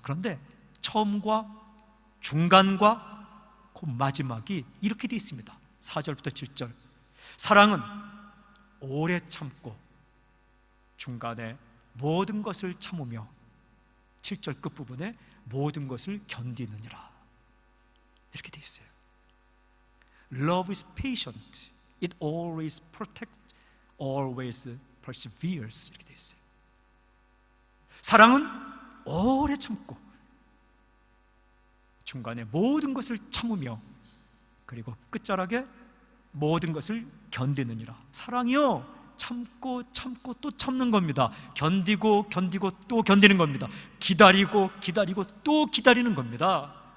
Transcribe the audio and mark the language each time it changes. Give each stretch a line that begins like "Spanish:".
Korean: 그런데 처음과 중간과 그 마지막이 이렇게 되어 있습니다. 4절부터 7절. 사랑은 오래 참고 중간에 모든 것을 참으며 7절 끝부분에 모든 것을 견디느니라 이렇게 돼 있어요.
English: Love is patient. It always protects, always perseveres
Korean: 이렇게 돼 있어요. 사랑은 오래 참고 중간에 모든 것을 참으며 그리고 끝자락에 모든 것을 견디느니라. 사랑이요 참고 참고 또 참는 겁니다. 견디고 견디고 또 견디는 겁니다. 기다리고 기다리고 또 기다리는 겁니다.